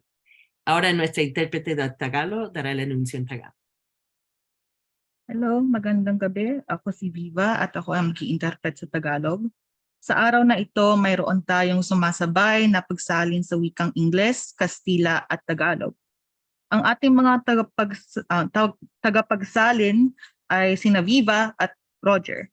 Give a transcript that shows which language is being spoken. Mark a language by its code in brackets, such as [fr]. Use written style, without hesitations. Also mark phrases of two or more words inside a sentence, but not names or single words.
[es] Ahora nuestra intérprete de Tagalog dará el anuncio en Tagalog. [tl] Hello, magandang gabi. Ako si Viva at ako ang mag-i-interpret sa Tagalog. Sa araw na ito, mayroon tayong sumasabay na pagsalin sa wikang Ingles, Kastila at Tagalog. Ang ating mga tagapagsalin ay sina Viva at Roger.